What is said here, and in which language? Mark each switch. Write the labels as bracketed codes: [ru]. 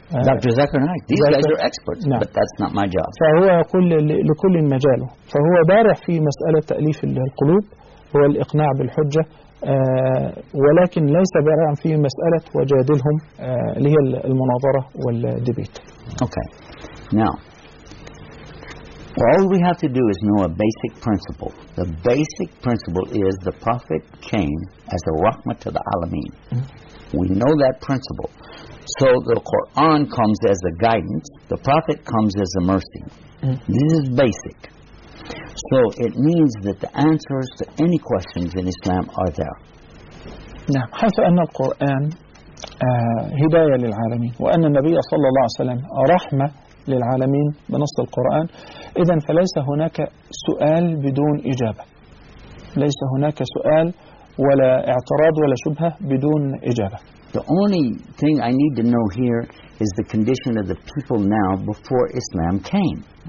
[en] Doctor Zakir Naik. These guys are experts. No. But that's not my job. [ar] فهو يقول لكل مجاله، فهو بارع في مسألة تأليف القلوب والإقناع بالحجة، ولكن ليس بارع في مسألة وجادلهم اللي هي المناظرة والديبيت. [en] Okay. Now, all we have to do is know a basic principle. The basic principle is the Prophet came as a rahmat to the alameen. We know that principle. So the Quran comes as a guidance. The Prophet comes as a mercy. This is basic. So it means that the answers to any questions in Islam are there. [ar] نعم، حيث أن القرآن هداية للعالمين وأن النبي صلى الله عليه وسلم رحمة للعالمين بنص القرآن، إذن فليس هناك سؤال بدون إجابة، ليس هناك سؤال ولا اعتراض ولا شبهة بدون إجابة. [en] The only thing I need to know here is the condition of the people now before Islam came.